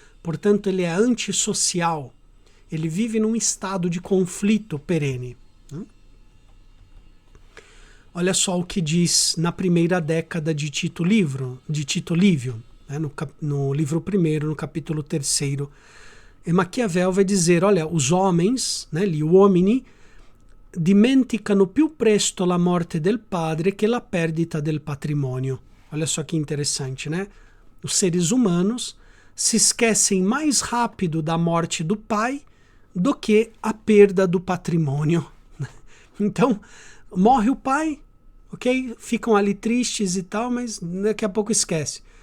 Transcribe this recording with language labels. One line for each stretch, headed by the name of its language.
Portuguese: Portanto, ele é antissocial. Ele vive num estado de conflito perene. Olha só o que diz na primeira década de Tito Livio, né, no livro 1, no capítulo 3. E Maquiavel vai dizer, olha, os homens, né,
Italian: gli uomini, dimenticano più presto la morte del padre che la perdita del patrimonio.
Portuguese: Olha só que interessante, né? Os seres humanos se esquecem mais rápido da morte do pai do que a perda do patrimônio. Então, morre o pai, ok? Ficam ali tristes e tal, mas daqui a pouco esquece.